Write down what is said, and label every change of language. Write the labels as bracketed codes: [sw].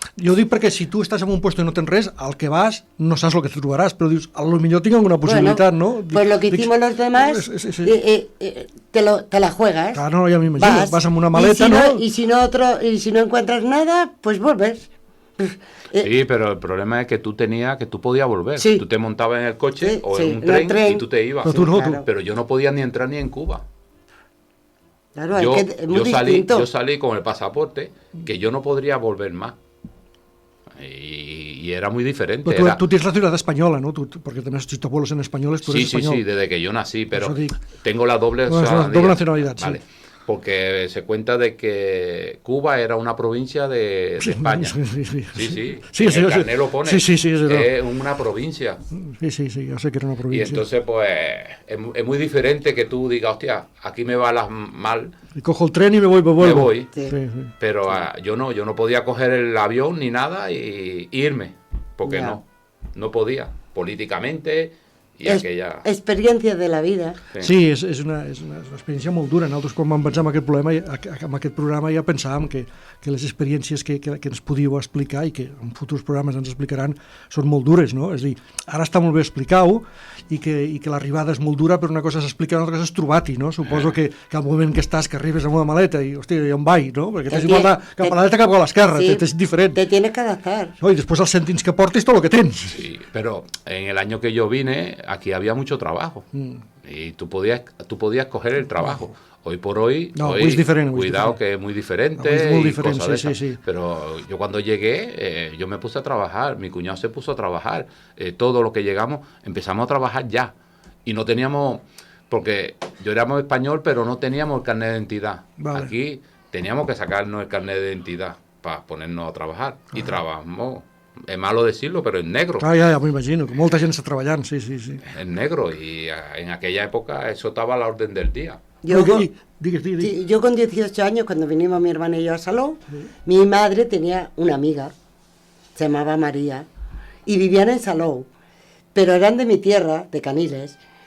[ca] Jo dic perquè si tu estàs en un puesto i no tens res, al que vas no saps el que te trobaràs, però dius, a lo millor tinc alguna possibilitat, ¿no? [es] Pues lo que hicimos los demás, te la juegas. Claro, no, ya me imagino, vas [ca] amb una maleta, [es] y si no encuentras nada, pues vuelves. Sí, pero el problema es que tú podías volver. Sí. Tú te montabas en el coche o en un tren y tú te ibas. Pero tú no, Pero yo no podía ni entrar ni en Cuba. Claro, es muy distinto. Yo salí con el pasaporte que yo no podría volver más. Y era muy diferente. Pero tú tienes la ciudadanía española, ¿no? Porque tenés tus abuelos en españoles, tú eres español. Sí, desde que yo nací, pero tengo la doble nacionalidad. Vale. Sí. Porque se cuenta de que Cuba era una provincia de España. Sí, el carnet lo pone. Sí, es una provincia. Sí, yo sé que era una provincia. Y entonces, pues, es muy diferente que tú digas, hostia, aquí me va mal. Y cojo el tren y me vuelvo. Me voy. Sí. Pero yo no podía coger el avión ni nada y irme, porque no podía, políticamente. Experiencia de la vida. [ca] Sí, és una experiència molt dura. Nosaltres, quan vam pensar en aquest problema, en aquest programa, ja pensàvem que les experiències que ens podíeu explicar i que en futurs programes ens explicaran són molt dures, no? És a dir, ara està molt bé explicar-ho i que l'arribada és molt dura, però una cosa és explicar, una altra cosa és trobar-hi, no? Suposo que al moment que estàs, que arribes amb una maleta i, hòstia, i on vaig, no? Perquè t'has igual cap a la dreta cap a l'esquerra, és diferent. [es] Te tienes que adaptar. [ca] I després els cèntims que portes, tot el que tens. [es] Sí, però en el año que yo vine, aquí había mucho trabajo y tú podías coger el trabajo. Hoy por hoy, es diferente, cuidado que es muy diferente, es muy diferente, sí. Pero yo cuando llegué, yo me puse a trabajar, mi cuñado se puso a trabajar, todo lo que llegamos, empezamos a trabajar ya y no teníamos, porque yo éramos español, pero no teníamos el carnet de identidad. Vale. Aquí teníamos que sacarnos el carnet de identidad para ponernos a trabajar y trabajamos. Es malo decirlo, pero en negro. [ca] Ja m'ho imagino, que molta gent està treballant, sí. [es] En negro, y en aquella época eso estaba a la orden del día. Yo con 18 años, cuando vinimos mi hermana y yo a Salou, mi madre tenía una amiga, se llamaba María, y vivían en Salou, pero eran de mi tierra, de Caniles.